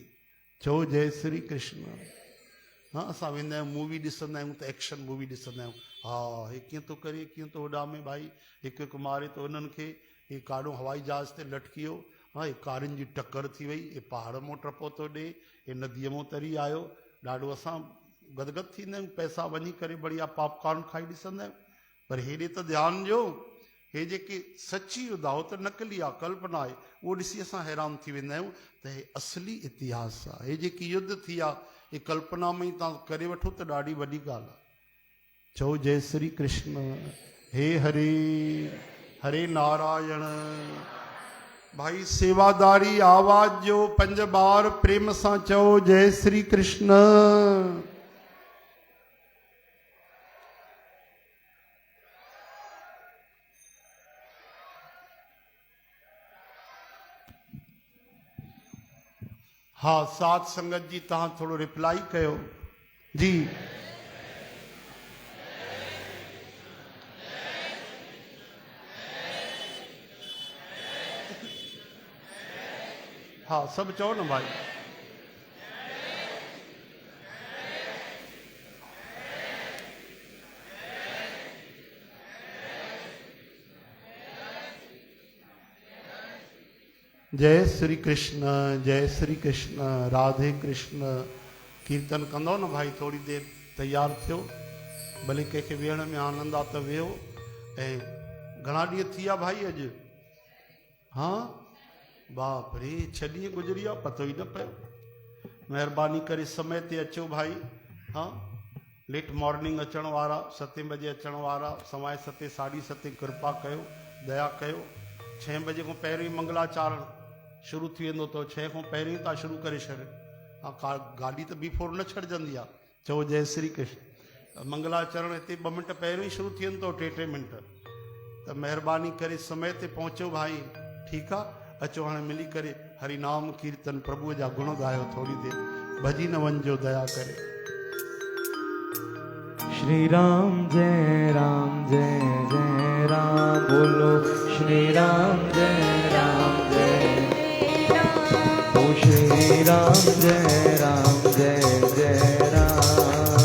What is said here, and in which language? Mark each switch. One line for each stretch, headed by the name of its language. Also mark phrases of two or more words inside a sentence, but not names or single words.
Sindhi: चओ जय श्री कृष्ण। हाँ असां वेंदा आहियूं मूवी ॾिसंदा आहियूं त एक्शन मूवी ॾिसंदा आहियूं। हा हे कीअं थो करे, कीअं थो उॾामे भाई, हिकु हिकु मारे थो उन्हनि खे, हे काॾो हवाई जहाज़ ते लटकी वियो, हाँ हे कारुनि जी टक्कर थी वई, हे पहाड़ मां टपो थो ॾे, हे नदीअ मां तरी आयो। ॾाढो असां गदगद थींदा आहियूं, पैसा वञी करे बढ़िया पॉपकॉर्न खाई ॾिसंदा आहियूं। पर हेॾे त ध्यानु ॾियो, हे जेके सची युद्ध आहे उहो त नकली आहे, कल्पना आहे, उहो ॾिसी असां हैरान थी वेंदा आहियूं त हे असली इतिहास आहे। हे जेकी युद्ध थी आहे हे कल्पना में ई तव्हां करे वठो त ॾाढी वॾी ॻाल्हि आहे। चओ जय श्री कृष्ण। हे हरे हरे नारायण। भाई सेवादारी आवाज जो 5 बार प्रेम सां चओ जय श्री कृष्ण। हाँ साथ संगत जी तहां थोड़ो रिप्लाई कयो जी। हाँ सब चओ न भाई। जय श्री कृष्ण, जय श्री कृष्ण, राधे कृष्ण। कीर्तन कंदो न भाई, थोड़ी देर तैयार थियो, भले कंहिंखे वेहण में आनंद आहे त वेहो। ऐं घणा ॾींहं थी विया भाई अॼु? हाँ बाप रे 6 ॾींहं गुज़री विया, पतो ई न पियो। महिरबानी करे समय ते अचो भाई। हाँ
English: late morning
Sindhi: अचण वारा, 7 बजे अचण वारा, सवाए 7 साढी 7 कृपा कयो, दया कयो। 6 बजे खां पहिरियों मंगलाचारण शुरू थी वेंदो, तो 6 खां पहिरियों तव्हां शुरू करे छॾियो। हाँ गाॾी त बिफोर न छॾिजंदी आहे। चओ जय श्री कृष्ण। मंगलाचरण हिते 2 मिंट पहिरियों ई शुरू थी वेंदो, 3 मिंट। त महिरबानी करे समय ते पहुचो भाई, ठीकु आहे। अचो हाणे मिली करे हरि नाम कीर्तन प्रभुअ जा गुण ॻायो, थोड़ी देर भॼी न वञिजो दया करे। श्री राम जय राम जय जय राम, बोलो श्री राम जय राम जय राम। ओ श्री राम जय राम जय जय राम,